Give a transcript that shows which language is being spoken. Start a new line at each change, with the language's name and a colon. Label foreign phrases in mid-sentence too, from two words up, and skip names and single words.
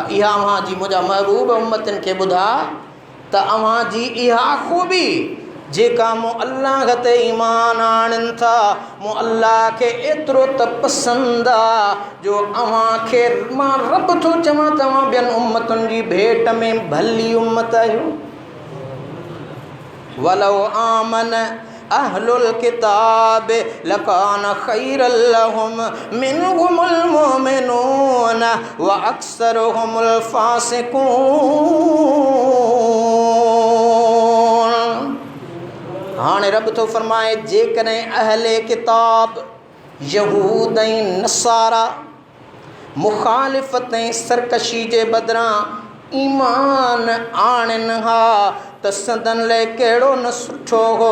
Sindhi: इहा अव्हां जी मुंहिंजा महबूब उम्मतनि खे ॿुधा त अव्हां जी इहा ख़ूबी जेका मूं अल्लाह ते ईमान आणनि था, मूं अल्लाह खे एतिरो त पसंदि आहे जो अव्हांखे मां रब थो चवां तव्हां ॿियनि उम्मतुनि जी भेट में भली उम्मत आहियो।
Arabic: ولو آمن أهل الكتاب لكان خيرا لهم منهم المؤمنون وأكثرهم الفاسقون.
Sindhi: हाणे रब थो फरमाए जेकॾहिं अहले किताब यहूद ऐं नसारा मुखालिफ़त ऐं सरकशी जे बदिरां ईमान आणनि हा त संदन लाइ कहिड़ो न सुठो हो।